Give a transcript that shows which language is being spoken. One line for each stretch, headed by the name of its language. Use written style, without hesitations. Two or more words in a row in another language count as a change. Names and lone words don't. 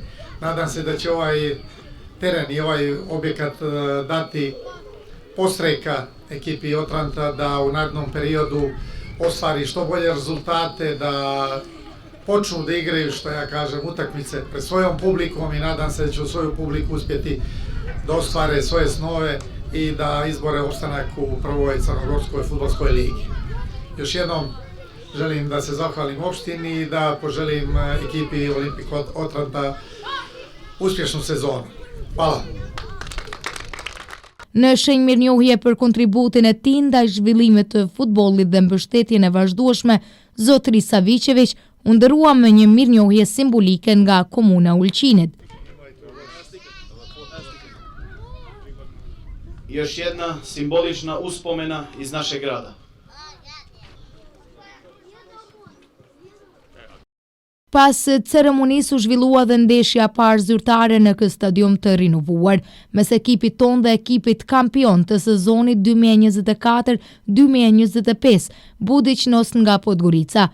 Serbian: Nadam se da će ovaj teren i ovaj objekat dati podstreka ekipi Otranta da u narednom periodu ostvari što bolje rezultate, da počnu da igraju, što ja kažem, utakmice pred svojom publikom i nadam se da će u svoju publiku uspjeti da ostvare svoje snove i da izbore opstanak u prvoj Crnogorskoj fudbalskoj ligi. Još jednom želim da se zahvalim opštini i da poželim ekipi Olimpik Otranta uspješnu sezonu. Hvala.
Albanian: Në shenjë mirënjohje për kontributin e tij ndaj zhvillimit të futbollit dhe mbështetjen e vazhdueshme, zotëri Savicević u ndërua me një mirënjohje simbolike nga komuna e Ulqinit.
Serbian: Još jedna simbolična uspomena iz našeg grada.
Albanian: Pas ceremonisë u zhvillua dhe ndeshja parë zyrtare në këtë stadium të rinovuar, mes ekipit ton dhe ekipit kampion të sezonit 2024-2025, Budućnost nga Podgorica.